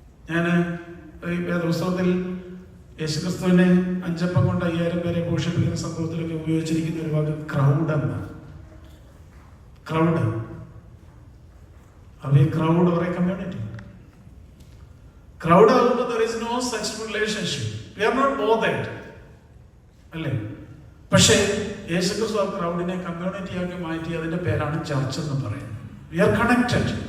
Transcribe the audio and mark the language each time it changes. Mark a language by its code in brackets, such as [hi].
[ml] ഞാൻ ഈ വേദപുസ്തകത്തിൽ യേശുക്രിസ്തുവിനെ 5 അപ്പം കൊണ്ട് 5000 പേരെ പോഷിപ്പിക്കുന്ന സംഭവത്തിലൊക്കെ ഉപയോഗിച്ചിരിക്കുന്ന ഒരു വാക്ക് ക്രൗഡ് എന്നാണ്. [en] Crowd, അവ crowd or a community. Crowd ആകുമ്പോൾ there is no such relationship. We are not bothered. അല്ലേ? [ml] പക്ഷേ യേശുക്രിസ്തു ആ ക്രൗഡിനെ കമ്മ്യൂണിറ്റി ആക്കി മാറ്റി അതിന്റെ പേരാണ് ചർച്ച് എന്ന് പറയുന്നത്. [en] We are connected.